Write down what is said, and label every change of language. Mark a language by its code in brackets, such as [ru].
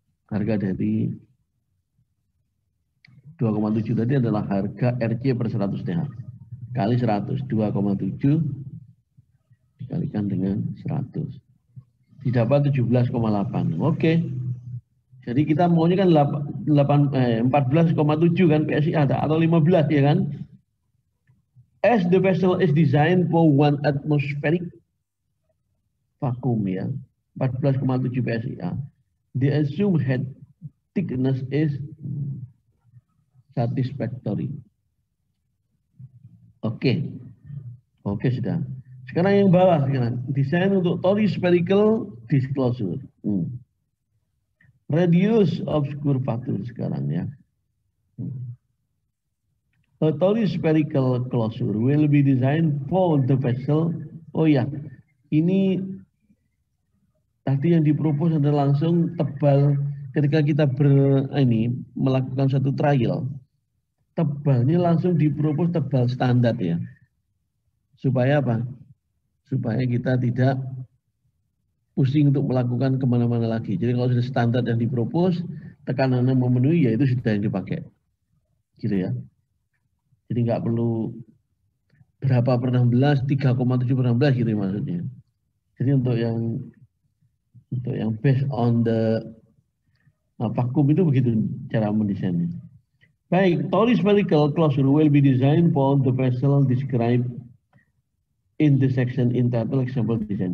[id] Harga dari 2,7 tadi adalah harga RC per 100 TH. Kali 100, 2,7 dikalikan dengan 100. Didapat 17,8. Oke. Jadi kita maunya kan 14,7 kan PSI ada atau 15 ya kan? [en] As the vessel is designed for 1 atmospheric vacuum ya. 14,7 PSI. The assumed head thickness is satisfactory. [id] Oke. Oke sudah. Sekarang yang bawah sekarang. Desain untuk Tori spherical disclosure. [en] Radius of curvature [id] sekarang ya. [en] A Tori spherical closure will be designed for the vessel. [id] Oh ya, ini tadi yang dipropos adalah langsung tebal ketika kita melakukan satu trial. Tebalnya langsung dipropos tebal standar ya. Supaya apa? Supaya kita tidak pusing untuk melakukan kemana-mana lagi. Jadi kalau sudah standar yang dipropos, tekanannya memenuhi, ya itu sudah yang dipakai. Gitu ya. Jadi nggak perlu berapa per 16, 3,7 per 16 gitu ya maksudnya. Jadi untuk yang [en] based on the vacuum [id] itu begitu cara mendesainnya. [en] Baik, Tori spherical closure will be designed for the vessel described in the section entitled example design.